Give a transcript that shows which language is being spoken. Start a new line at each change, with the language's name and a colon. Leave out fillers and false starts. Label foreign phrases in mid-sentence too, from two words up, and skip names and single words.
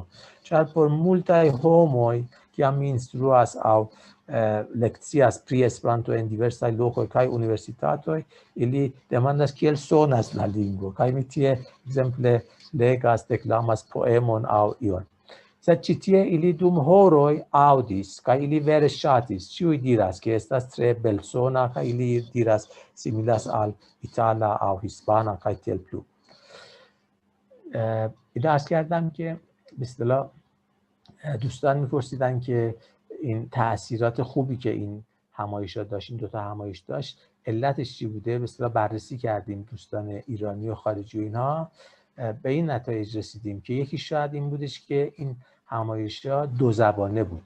Esperanto: Ĉar por multaj homoj, kiam mi instruas aŭ lekcias pri Esperanto en diversaj lokoj kaj universitatoj, ili demandas kiel sonas la lingvo, kaj mi tie ekzemple legas, deklamas poemon aŭ ion. Sed ĉi tie ili dum horoj aŭdis kaj ili vere ŝatis. Ĉiuj diras ke estas tre belsona kaj ili diras similas al itala aŭ hispana kaj tiel plu.
Persian: عرض کردم که به اصطلاح دوستان می‌پرسیدن که این تأثیرات خوبی که این همایش‌ها داشت، این دوتا همایش داشت، علتش چی بوده؟ به اصطلاح بررسی کردیم دوستان ایرانی و خارجی و اینها، به این نتایج رسیدیم که یکی شاید این بودش که این همایش‌ها دو زبانه بود.